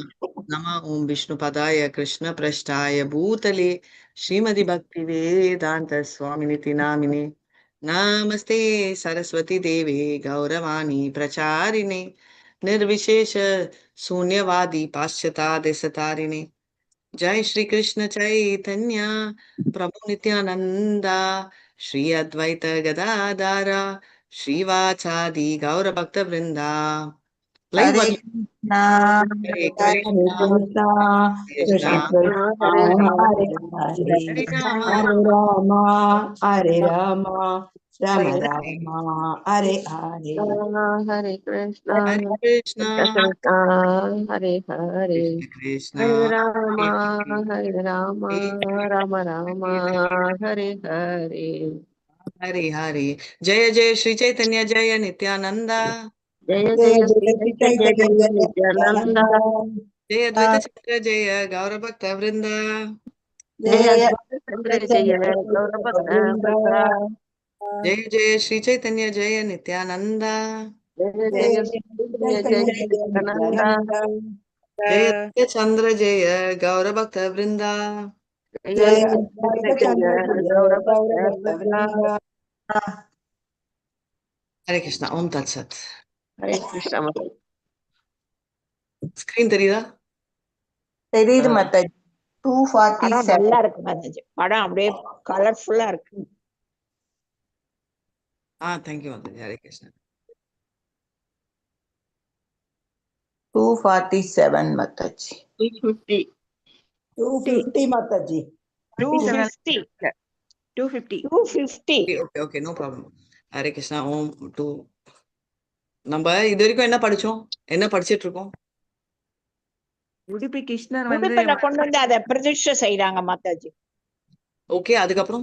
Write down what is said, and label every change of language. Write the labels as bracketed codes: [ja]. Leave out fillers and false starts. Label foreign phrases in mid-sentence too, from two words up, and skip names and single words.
[sa] नमः ॐ विष्णुपदाय कृष्णपृष्ठाय भूतले श्रीमति भक्तिवेदान्त स्वामिनिति नामिने नमस्ते सरस्वती देवे गौरवाणी प्रचारिणे निर्विशेष शून्यवादी पाश्चात्य जय श्री कृष्ण चैतन्य प्रभु नित्यानंदा श्री अद्वैत गदाधारा श्रीवाचादि गौर भक्त वृंदा लाइव हरे बदल कृष्णा हरे हरे कृष्णा कृष्णा कृष्णा कृष्ण कृष्णा हरे हरे हरे हरे राम हरे राम हरे राम राम हरे राम हरे हरे हरे कृष्णा हरे कृष्णा कृष्ण हरे हरे कृष्ण कृष्ण हरे राम हरे राम राम हरे हरे हरे हरे जय जय श्री चैतन्य जय नित्यानंदा जय जय जय जय श्री श्री चैतन्य चैतन्य जय जय नित्यानंद जय अद्वैत चंद्र जय गौर भक्त वृंदा जय जय अद्वैत चंद्र जय गौरभक्त वृंदा वृंदा जय जय श्री चैतन्य जय नित्यानंदा जय जय जय जय श्री श्री चैतन्य जय चैतन्य जय नित्यानंद नित्यानंद जय अद्वैत चंद्र जय गौर भक्त वृंदा जय जय अद्वैत अद्वैत चंद्र चंद्र जय जय गौरभक्त गौरभक्त वृंदा वृंदा हरे कृष्णा ओम तत्सत हरे कृष्ण [ta] स्क्रीन தெரியுதா தெரியுது மத்த படம் 247 நல்லா இருக்கு மாதாஜி. படம் அப்படியே கலர்ஃபுல்லா இருக்கு. [en] thank you [hi] माता जी हरे कृष्णा 247 माताजी 250 250 माताजी 250 250 250 [en] okay okay no problem [ta] ஹரே கிருஷ்ணா ஓம் டு நம்ம இது வரைக்கும் என்ன படிச்சோம் என்ன படிச்சிட்டு இருக்கோம் உடுப்பி கிருஷ்ணர் வந்து உடுப்பில கொண்டு வந்து அதை பிரதிஷ்டை செய்யறாங்க மாதாஜி. ஓகே அதுக்கப்புறம்